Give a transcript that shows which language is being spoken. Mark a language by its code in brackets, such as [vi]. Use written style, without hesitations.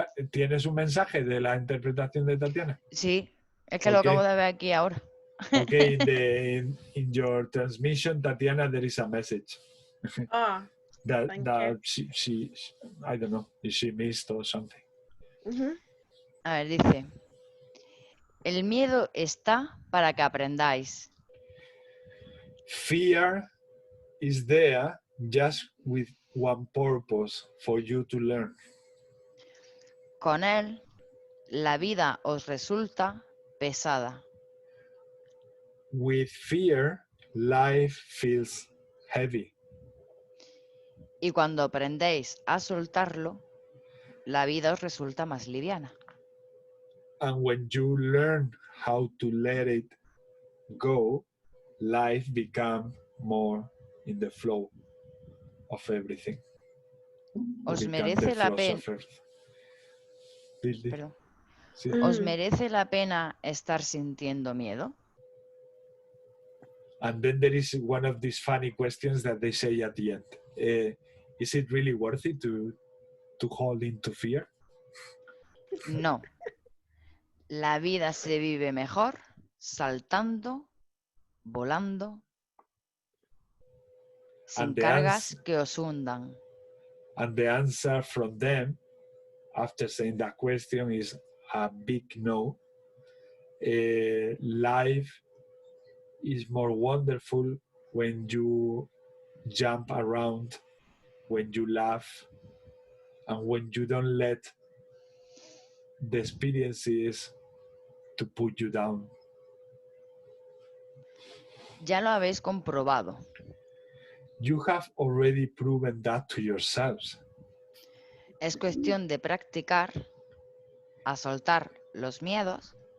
[es] ¿Tienes un mensaje de la interpretación de Tatiana? Sí, es que lo acabo de ver aquí ahora. [en] Okay, in your transmission, Tatiana, there is a message. that she I don't know if she missed or something. [es] A ver, dice: el miedo está para que aprendáis. [en] Fear is there just with one purpose, for you to learn. [es] Con él, la vida os resulta pesada. [en] With fear, life feels heavy. [es] Y cuando aprendéis a soltarlo, la vida os resulta más liviana. [en] And when you learn how to let it go, life becomes more in the flow of everything. [es] Os merece la pena. Sí. ¿Os merece la pena estar sintiendo miedo? [en] And then there is one of these funny questions that they say at the end. Is it really worth it to hold into fear? No. [es] La vida se vive mejor saltando, volando, sin cargas que os hundan. [en] And the answer from them, after saying that question, is a big no. Life is more wonderful when you jump around, when you laugh, and when you don't let the experiences to put you down. [es] Ya lo habéis comprobado. [en] You have already proven that to yourselves. [es] Es cuestión de practicar a soltar los miedos.